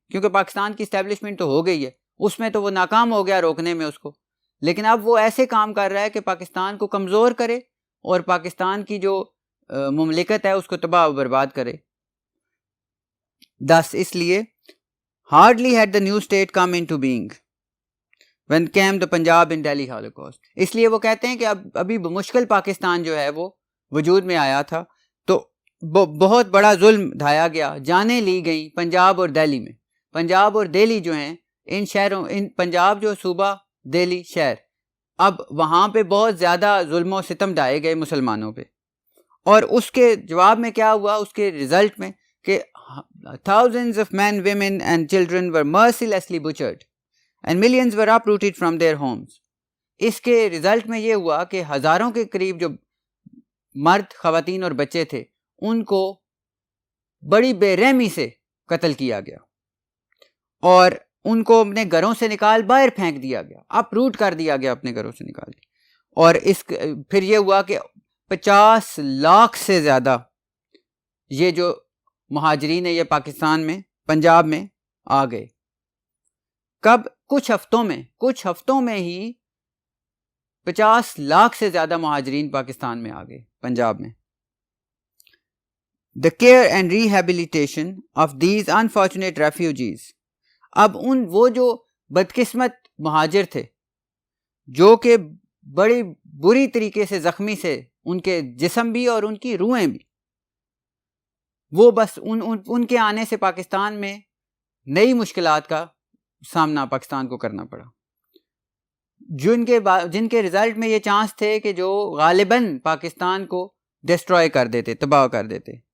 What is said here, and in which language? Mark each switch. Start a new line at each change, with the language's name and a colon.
Urdu: کیونکہ پاکستان کی اسٹیبلشمنٹ تو ہو گئی ہے، اس میں تو وہ ناکام ہو گیا روکنے میں اس کو، لیکن اب وہ ایسے کام کر رہا ہے کہ پاکستان کو کمزور کرے اور پاکستان کی جو مملکت ہے اس کو تباہ و برباد کرے.
English: thus
Urdu: اس لیے
English: hardly had the new state come into being when came the Punjab in Delhi Holocaust.
Urdu: اس لیے وہ کہتے ہیں کہ ابھی مشکل پاکستان جو ہے وہ وجود میں آیا تھا تو بہت بڑا ظلم ڈھایا گیا، جانیں لی گئیں پنجاب اور دہلی میں. پنجاب اور دہلی جو ہیں ان شہروں، پنجاب جو صوبہ، دہلی شہر، اب وہاں پہ بہت زیادہ ظلم و ستم ڈھائے گئے مسلمانوں پہ. اور اس کے جواب میں کیا ہوا، اس کے رزلٹ میں کہ
English: thousands of men, women and children were mercilessly butchered and millions were uprooted from their homes.
Urdu: اس کے رزلٹ میں یہ ہوا کہ ہزاروں کے قریب جو مرد، خواتین اور بچے تھے ان کو بڑی بے رحمی سے قتل کیا گیا، اور ان کو اپنے گھروں سے نکال باہر پھینک دیا گیا، اپ روٹ کر دیا گیا، اپنے گھروں سے نکال دیا. اور پھر یہ ہوا کہ 50 لاکھ سے زیادہ یہ جو مہاجرین ہیں یہ پاکستان میں پنجاب میں آ گئے. کب؟ کچھ ہفتوں میں ہی 50 لاکھ سے زیادہ مہاجرین پاکستان میں آ گئے پنجاب میں.
English: The care and rehabilitation of these unfortunate refugees.
Urdu: اب وہ جو بدقسمت مہاجر تھے جو کہ بڑی بری طریقے سے زخمی سے ان کے جسم بھی اور ان کی روحیں بھی, وہ بس ان کے آنے سے پاکستان میں نئی مشکلات کا سامنا پاکستان کو کرنا پڑا, جن کے رزلٹ میں یہ چانس تھے کہ جو غالباً پاکستان کو ڈسٹروائے کر دیتے, تباہ کر دیتے.